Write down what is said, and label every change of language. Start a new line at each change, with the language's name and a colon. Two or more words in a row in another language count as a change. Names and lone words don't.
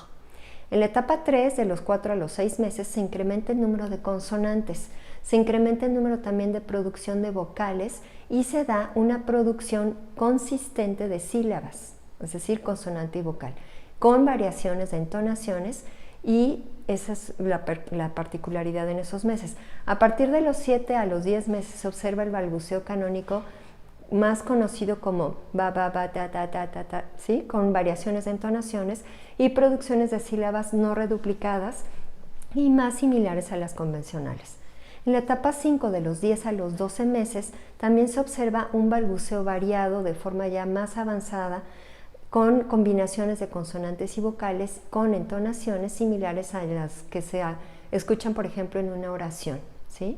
Spanish: En la etapa 3, de los 4 a los 6 meses, se incrementa el número de consonantes, se incrementa el número también de producción de vocales y se da una producción consistente de sílabas, es decir, consonante y vocal, con variaciones de entonaciones y esa es la particularidad en esos meses. A partir de los 7 a los 10 meses se observa el balbuceo canónico, más conocido como ba, ba, ba, ta, ta, ta, ta, ta, ¿sí? Con variaciones de entonaciones y producciones de sílabas no reduplicadas y más similares a las convencionales. En la etapa 5, de los 10 a los 12 meses, también se observa un balbuceo variado de forma ya más avanzada, con combinaciones de consonantes y vocales con entonaciones similares a las que se escuchan, por ejemplo, en una oración, ¿sí?